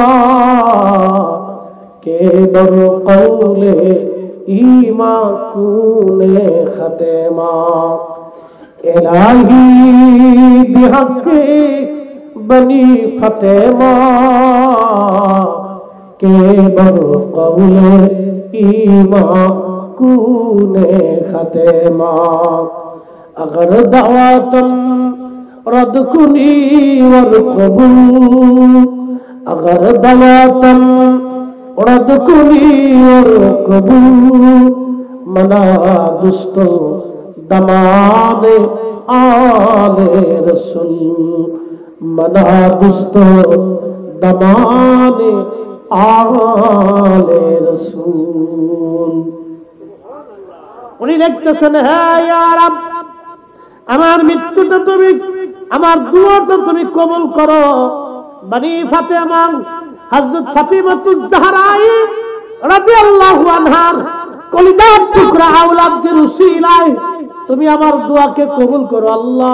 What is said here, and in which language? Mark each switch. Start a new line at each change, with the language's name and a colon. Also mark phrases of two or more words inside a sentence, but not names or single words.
Persian: که بر قول ایمان کنی خاتمه، الهی به حق بنی فاطمه که بر قول ایمان کنی خاتمه, अगर دعوتم رد کنی ور قبول، اگر دعوتم رد کنی ور قبول، من و دست و دامان آل رسول، من و دست و دامان آل رسول.
Bangla: উনি দেখতেছেন, হ্যাঁ ইয়া রাব, আমার মৃত্যুটা তুমি, আমার দুয়াটা তুমি কবুল করো। বনি ফাতেমা হযরত ফাতিমাতুজ জাহরা
Arabic: رضي الله عنها
Bangla: কলিজার টুকরা আওলাদের উসিলায় তুমি আমার দোয়াকে কবুল করো আল্লাহ।